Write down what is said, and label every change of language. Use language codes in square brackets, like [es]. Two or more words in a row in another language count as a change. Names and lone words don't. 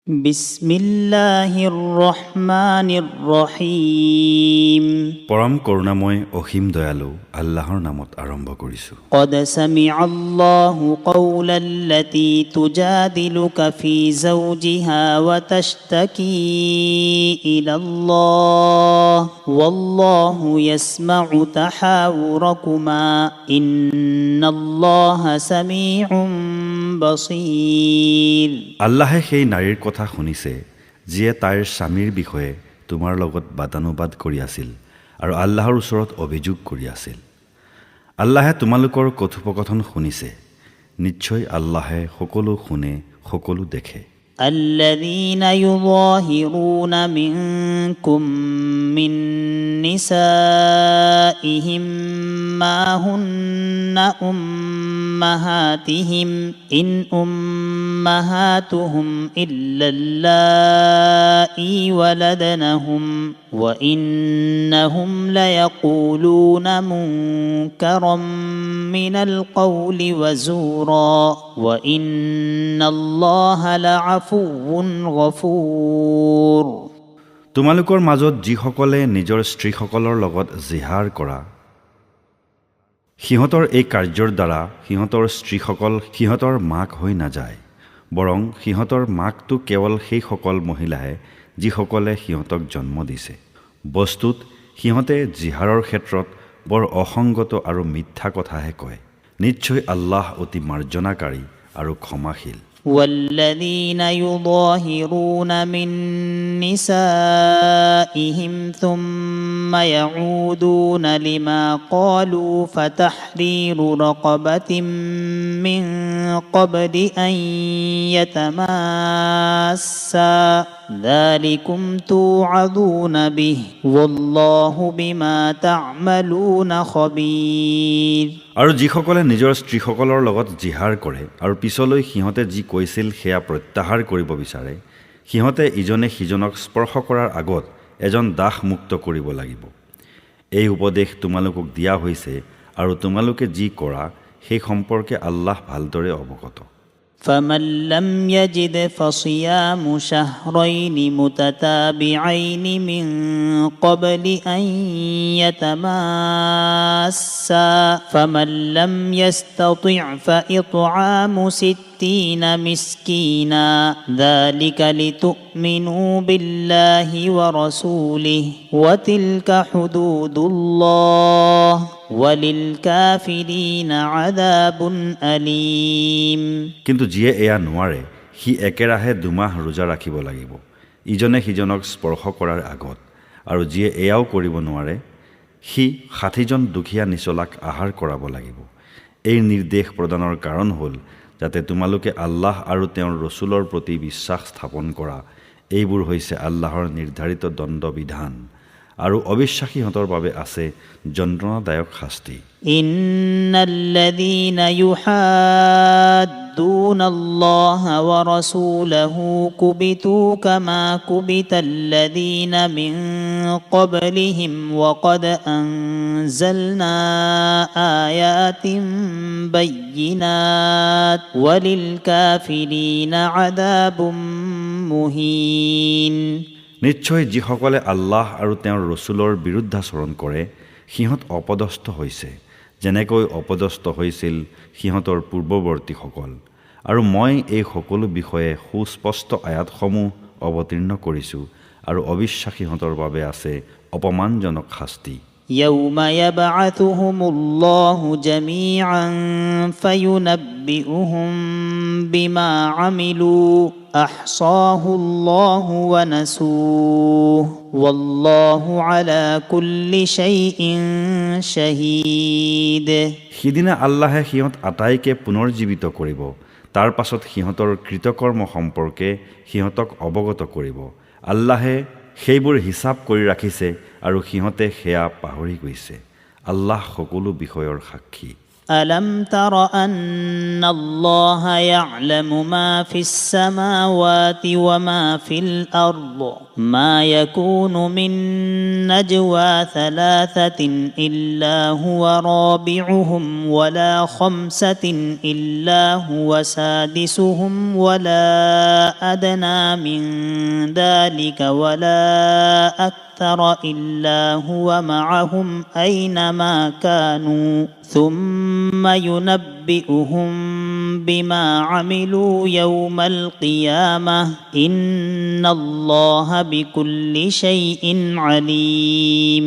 [ar] بسم الله الرحمن الرحيم. [as] পৰম কৰুণাময় অসীম দয়ালু আল্লাহৰ নামত আৰম্ভ কৰিছোঁ। [ar] قد سمع الله قول التي تجادلك في زوجها وتشتكي إلى الله والله يسمع تحاوركما إن الله سميع بصير। [as] আল্লাহে সেই নাৰীৰ কথা শুনিছে যিয়ে তাইৰ স্বামীৰ বিষয়ে তোমাৰ লগত বাদানুবাদ কৰি আছিল আৰু আল্লাহৰ ওচৰত অভিযোগ কৰি আছিল। আল্লাহে তোমালোকৰ কথোপকথন শুনিছে। নিশ্চয় আল্লাহে সকলো শুনে, সকলো দেখে। [ar] الذين يظاهرون منكم من نسائهم ما هن أمهاتهم إن أمهاتهم إلا اللائي ولدنهم وإنهم ليقولون منكرا من القول وزورا وإن الله لعفو غفور। [as] তোমালোকৰ মাজত যিসকলে নিজৰ স্ত্ৰীসকলৰ লগত জিহাৰ কৰা, সিহঁতৰ এই কাৰ্যৰ দ্বাৰা সিহঁতৰ স্ত্ৰীসকল সিহঁতৰ মাক হৈ নাযায়, বৰং সিহঁতৰ মাকটো কেৱল সেইসকল মহিলাহে যিসকলে সিহঁতক জন্ম দিছে। বস্তুত সিহঁতে জিহাৰৰ ক্ষেত্ৰত বৰ অসংগত আৰু মিথ্যা কথাহে কয়। নিশ্চয় আল্লাহ অতি মাৰ্জনাকাৰী আৰু ক্ষমাশীল। [ar] والذين يظاهرون من نسائهم ثم يعودون لما قالوا فتحرير رقبة من قبل أن يتماسا ذلكم توعظون به والله بما تعملون خبير। [as] আৰু যিসকলে নিজৰ স্ত্ৰীসকলৰ লগত জিহাৰ কৰে আৰু পিছলৈ সিহঁতে যি কৈছিল সেয়া প্ৰত্যাহাৰ কৰিব বিচাৰে, সিহঁতে ইজনে সিজনক স্পৰ্শ কৰাৰ আগত এজন দাস মুক্ত কৰিব লাগিব। এই উপদেশ তোমালোকক দিয়া হৈছে আৰু তোমালোকে যি কৰা সেই সম্পৰ্কে আল্লাহ ভালদৰে অৱগত। [ar] فمن لم يجد فصيام شهرين متتابعين من قبل أن يتماسا فمن لم يستطع فإطعام 60 مسكينا ذلك لتؤمنوا بالله ورسوله وتلك حدود الله وَلِلْكَافِرِينَ عَذَابٌ أَلِيمٌ। [as] কিন্তু যিয়ে এয়া নোৱাৰে সি একেৰাহে 2 মাহ ৰোজা ৰাখিব লাগিব ইজনে সিজনক স্পৰ্শ কৰাৰ আগত, আৰু যিয়ে এয়াও কৰিব নোৱাৰে সি 60জন দুখীয়া নিচলাক আহাৰ কৰাব লাগিব। এই নিৰ্দেশ প্ৰদানৰ কাৰণ হ'ল যাতে তোমালোকে আল্লাহ আৰু তেওঁৰ ৰসুলৰ প্ৰতি বিশ্বাস স্থাপন কৰা। এইবোৰ হৈছে আল্লাহৰ নিৰ্ধাৰিত দণ্ডবিধান আৰু অবিশ্বাসীহঁতৰ বাবে আছে যন্ত্ৰণাদায়ক শাস্তি। [ar] إن الذين يحادون الله ورسوله كبتوا كما كبت الذين من قبلهم وقد أنزلنا آيات بينات وللكافرين عذاب مهين. [as] নিশ্চয় যিসকলে আল্লাহ আৰু তেওঁৰ ৰসুলৰ বিৰুদ্ধাচৰণ কৰে সিহঁত অপদস্থ হৈছে, যেনেকৈ অপদস্থ হৈছিল সিহঁতৰ পূৰ্বৱৰ্তীসকল। আৰু মই এই সকলো বিষয়ে সুস্পষ্ট আয়াতসমূহ অৱতীৰ্ণ কৰিছোঁ আৰু অবিশ্বাসীহঁতৰ বাবে আছে অপমানজনক শাস্তি। [ar] يوم يبعثهم الله جميعا فينبئهم بما عملوا أحصاه الله ونسوه والله على كل شيء شهيد। [as] সিদিনা আল্লাহে সিহঁত আটাইকে পুনৰ্জীৱিত কৰিব, তাৰ পাছত সিহঁতৰ কৃতকৰ্ম সম্পৰ্কে সিহঁতক অৱগত কৰিব। আল্লাহে সেইবোৰ হিচাপ কৰি ৰাখিছে আৰু সিহঁতে সেয়া পাহৰি গৈছে। আল্লাহ সকলো বিষয়ৰ সাক্ষী। [ar] ألم تر أن الله يعلم ما في السماوات وما في الأرض ما يكون من نجوى ثلاثة إلا هو رابعهم ولا خمسة إلا هو سادسهم ولا أدنى من ذلك ولا أكثر إلا هو معهم أينما كانوا ثم ينبئهم بما عملوا يوم القيامة إن الله بكل شيء عليم.